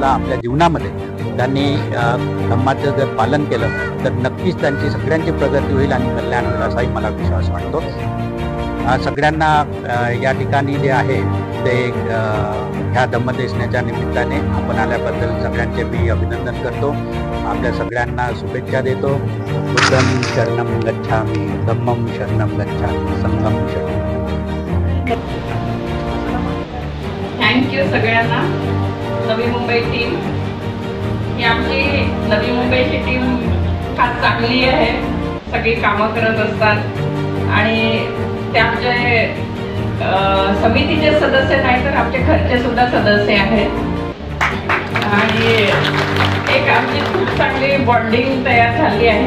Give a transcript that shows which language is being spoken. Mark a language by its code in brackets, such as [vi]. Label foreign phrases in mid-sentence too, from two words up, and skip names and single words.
[mr] आपल्या जीवनामध्ये त्यांनी धम्माचं जर पालन केलं तर नक्कीच त्यांची सगळ्यांची प्रगती होईल आणि कल्याण होईल असाही मला विश्वास वाटतो। सगळ्यांना या ठिकाणी जे आहे ते ह्या धम्मदेशनेच्या निमित्ताने आपण आल्याबद्दल सगळ्यांचे मी अभिनंदन करतो। आपल्या सगळ्यांना शुभेच्छा देतो। [pi] बुद्धं शरणं गच्छामि, धम्मं शरणं गच्छामि, संघं शरणं। [mr] थँक्यू सगळ्यांना। नवी मुंबई टीम ही आमची नवी मुंबईची टीम फार चांगली आहे, सगळी कामं करत असतात आणि ते आमचे समितीचे सदस्य नाही तर आमचे घरचे सुद्धा सदस्य आहेत आणि एक आमची खूप चांगली बॉन्डिंग तयार झाली आहे।